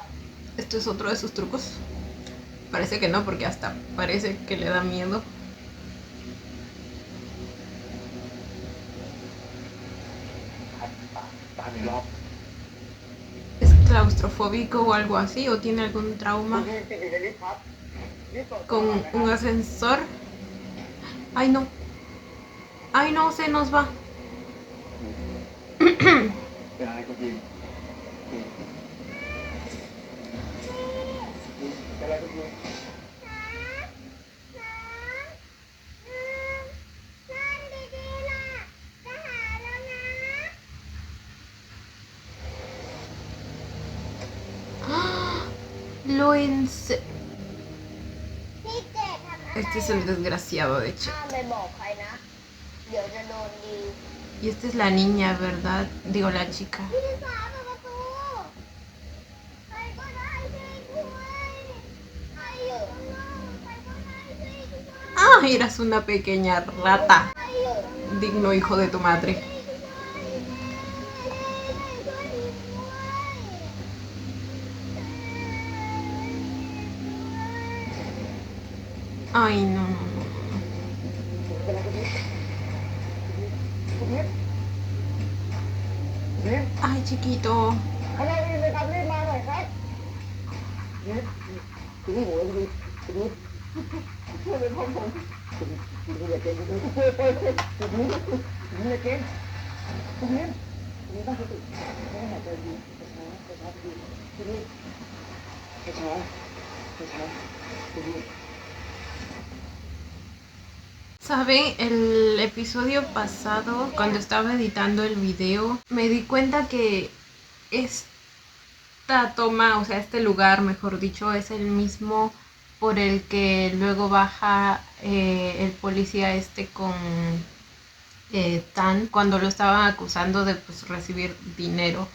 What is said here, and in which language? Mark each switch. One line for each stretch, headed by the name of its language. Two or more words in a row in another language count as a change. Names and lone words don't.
Spanish: Esto es otro de sus trucos. Parece que no, porque hasta parece que le da miedo.
Thai: ครับตามอีกรอบ
Spanish: ¿Es claustrofóbico o algo así? ¿O tiene algún
Thai: คุณ
Spanish: trauma
Thai: ทีมติดอยู่ในลิฟต์ครับลิฟต์เปิด
Spanish: con un ascensor? Ay, no. Ay, no, se nos va.
Thai: เป็นอะไรคุณทีมเป็นอะไรคุณทีม
Spanish: Lo ense...
Thai: พี่เจ็ดทำอะไร
Spanish: Este es el desgraciado, de hecho.
Thai: ห้ามไปบอกใครนะ เดี๋ยวจะโดนดี
Spanish: Y esta es la niña, ¿verdad? Digo, la chica.
Thai: พี่ที่สามเปิดประตูใครก็ได้ช่วยด้วยใครอยู่ข้างนอกใครก็ได้ช่วยด้วย
Spanish: Ah, eras una pequeña rata.
Thai: ใครอยู่ข้างนอก
Spanish: Digno hijo de tu madre. Ay, no, no, no.
Thai: เป็นอะไรคุณทีมคุณทีมคุณทีม
Spanish: Ay, chiquito.
Thai: ข้างนอกได้ยินไหมครับรีบมาหน่อยครับทีมคุณทีมโหยคุณทีมช่วยเป็นพ่อผมคุณทีมอย่าเก่งคุณทีมคุณทีมคุณทีมอย่าเก่งคุณทีมคุณทีมตั้งสติไม่หายใจดีช้าคุณทีมช้าคุณทีม
Spanish: ¿Saben? El episodio pasado, cuando estaba editando el video, me di cuenta que esta toma, o sea, este lugar, mejor dicho, es el mismo por el que luego baja el policía con Tan cuando lo estaban acusando de pues, recibir dinero.